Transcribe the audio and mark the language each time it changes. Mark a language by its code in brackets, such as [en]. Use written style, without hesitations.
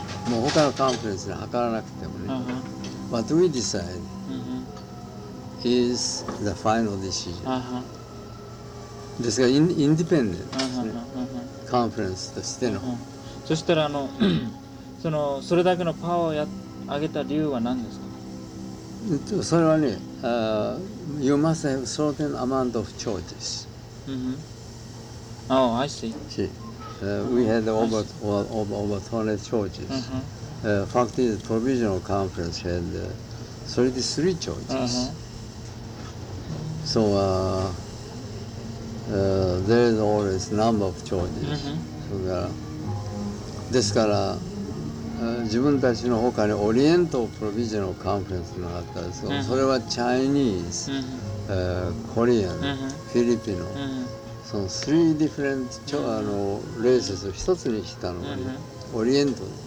[ja] もう他のカンフレンスに測らなくてもね、 [en] But we decide is the final decision。 [ja] ですからインディペンデントですね、カンフレンスとしての。そしたらそれだけのパワーを上げた理由は何ですか？それはね、 [en] You must have certain amount of choices。 Oh, I see. We had over 200 choices. Fact is, provisional conference had 33 choices. So there is always number of choices. [ja] ですから、自分たちの他にオリエントプロビジョナルカンフレンスがあったんですけど、それはチャイニーズ、コリアン、フィリピノ、その [en] 3 different [ja] レースを一つにしたのがオリエント。